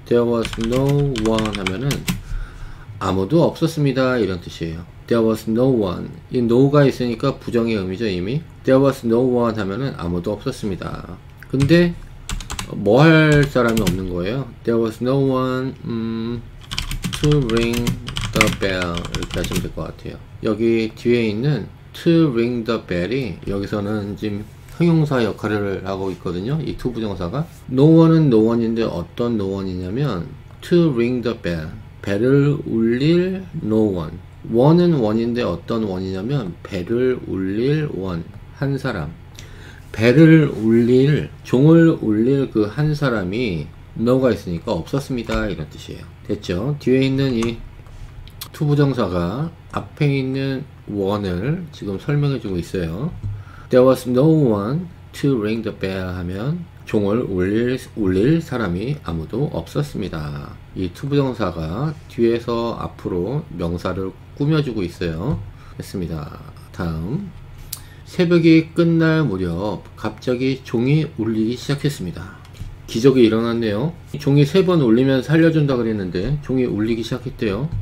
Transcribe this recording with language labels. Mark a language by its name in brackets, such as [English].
[English] There was no one [Korean] 하면은 아무도 없었습니다 이런 뜻이에요. [English] There was no one. [Korean] 이 no가 있으니까 부정의 의미죠 이미. There was no one 하면은 아무도 없었습니다. 근데 뭐 할 사람이 없는 거예요. [English] There was no one to ring the bell [Korean] 이렇게 하시면 될 것 같아요. 여기 뒤에 있는 [English] to ring the bell [Korean] 이 여기서는 지금 형용사 역할을 하고 있거든요. 이 to 부정사가. No one은 no one인데 어떤 no one이냐면 [English] to ring the bell. [Korean] 벨을 울릴 no one. one은 one인데 어떤 one이냐면 벨을 울릴 one. 한 사람. 벨을 울릴, 종을 울릴 그 한 사람이 no가 있으니까 없었습니다 이런 뜻이에요. 됐죠? 뒤에 있는 이 to 부정사가 앞에 있는 one을 지금 설명해 주고 있어요. [English] There was no one to ring the bell [Korean] 하면 종을 울릴 사람이 아무도 없었습니다. 이 to 부정사가 뒤에서 앞으로 명사를 꾸며주고 있어요. 됐습니다. 다음. 새벽이 끝날 무렵 갑자기 종이 울리기 시작했습니다. 기적이 일어났네요. 종이 3번 울리면 살려준다 그랬는데 종이 울리기 시작했대요.